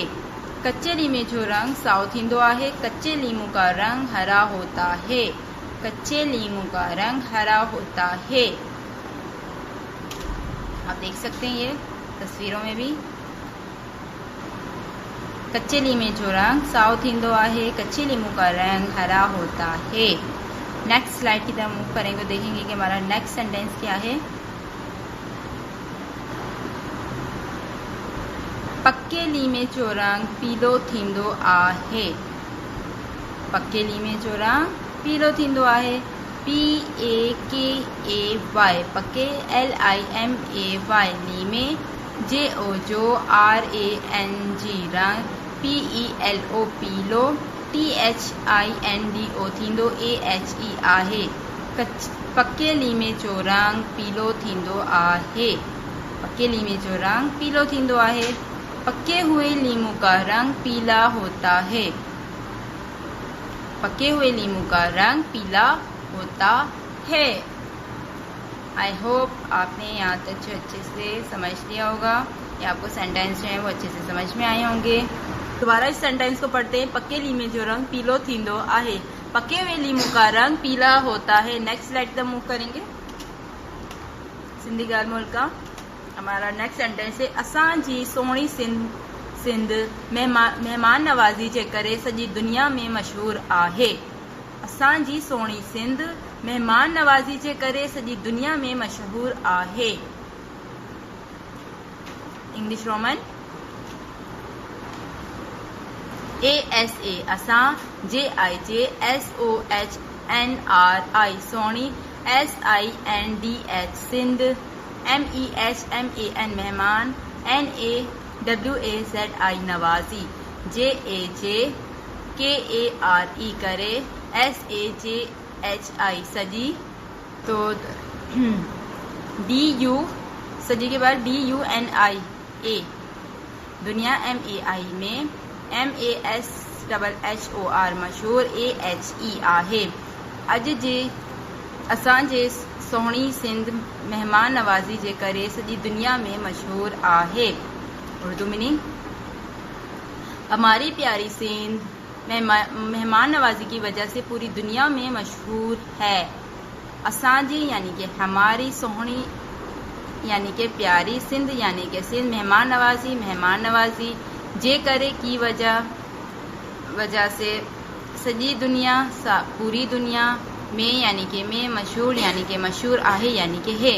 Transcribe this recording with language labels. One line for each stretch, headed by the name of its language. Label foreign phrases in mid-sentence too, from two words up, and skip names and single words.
Sindhi: कच्चे लीमे जो रंग साओ थींदो आहे,
Urdu: کچے لیموں کا رنگ ہرا ہوتا ہے، کچے لیموں کا رنگ ہرا ہوتا ہے. آپ دیکھ سکتے ہیں یہ تصویروں میں بھی.
Sindhi: कच्चे लीमे जो रंग साओ थींदो आहे,
Urdu: کچے لیموں کا رنگ ہرا ہوتا ہے.
English: next slide
Urdu: کی طرف موو کریں گے، دیکھیں گے کہ ہمارا
English: next sentence
Urdu: کیا ہے.
Sindhi: पक्के लीमे जो रंग पीलो थींदो आहे, पक्के लीमे जो रंग पीलो थींदो आहे। PAKAY पक्के, LIMAY लीमे, JO RANG रंग, PELO पीलो, THINDO थींदो AHE आहे। पक्के लीमे जो रंग पीलो थींदो आहे, पक्के लीमे जो रंग पीलो थींदो आहे।
Urdu: پکے ہوئے لیموں کا رنگ پیلا ہوتا ہے، پکے ہوئے لیموں کا رنگ پیلا ہوتا ہے.
English: I hope
Urdu: آپ نے یہاں تک جو اچھے سے سمجھ لیا ہوگا، یا آپ کو سینٹینس جو ہے وہ اچھے سے سمجھ میں آئے ہوں گے. دوبارہ اس سینٹینس کو پڑھتے ہیں.
Sindhi: पक्के लीमे जो रंग पीलो थींदो आहे,
Urdu: پکے ہوئے لیموں کا رنگ پیلا ہوتا ہے.
English: next slide
Urdu: تک موو کریں گے.
Sindhi: सिंधी ॻाल्हि ॿोल
Urdu: کا ہمارا
English: next sentence
Urdu: ہے.
Sindhi: असांजी सोणी सिंध मेहमान नवाज़ी जे करे सॼी दुनिया में मशहूर आहे। असांजी सोणी सिंध मेहमान नवाज़ी जे करे सॼी दुनिया में मशहूर आहे।
English: English Roman
Sindhi: ASA असां, JIJSOHNRI सोणी, SINDH सिंध, MEHMAN मेहमान, NAWAZI नवाज़ी, JAJKARE करे, SAJHI सजी, तो DU सजी के बाद DUNIA दुनिया, MAI में, MASHHOR मशहूर, AHE आहे। अॼु जे असांजे सोहणी सिंध मेहमान नवाज़ी जे करे सॼी दुनिया में मशहूर आहे।
English: Urdu meaning,
Urdu: ہماری پیاری سندھ مہمان نوازی کی وجہ سے پوری دنیا میں مشہور ہے. اسانجی یعنی کہ ہماری، سوہنی یعنی کہ پیاری، سندھ یعنی کہ سندھ,
Sindhi: मेहमान नवाज़ी जे करे
Urdu: کی وجہ سے
Sindhi: सॼी दुनिया,
Urdu: پوری دنیا میں یعنی کہ میں، مشہور یعنی کہ مشہور آہے یعنی کہ ہے.